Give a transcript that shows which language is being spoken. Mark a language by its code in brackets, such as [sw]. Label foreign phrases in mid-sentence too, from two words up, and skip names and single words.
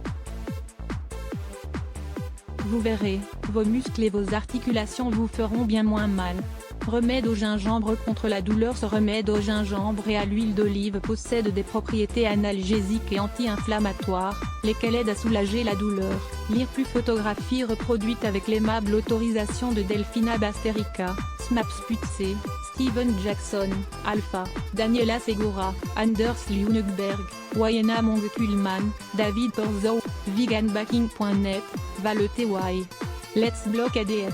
[fr] Vous verrez, vos muscles et vos articulations vous feront bien moins mal. Remède au gingembre contre la douleur. Ce remède au gingembre et à l'huile d'olive possède des propriétés analgésiques et anti-inflammatoires, lesquelles aident à soulager la douleur. Lire plus. Photographie reproduite avec l'aimable autorisation de Delphina Basterica, Snaps Putze, Steven Jackson, Alpha, Daniela Segura, Anders Lundberg, Wayena Monge-Kuhlmann, David Porzow, veganbacking.net, Valety. [en] Let's Block ADS.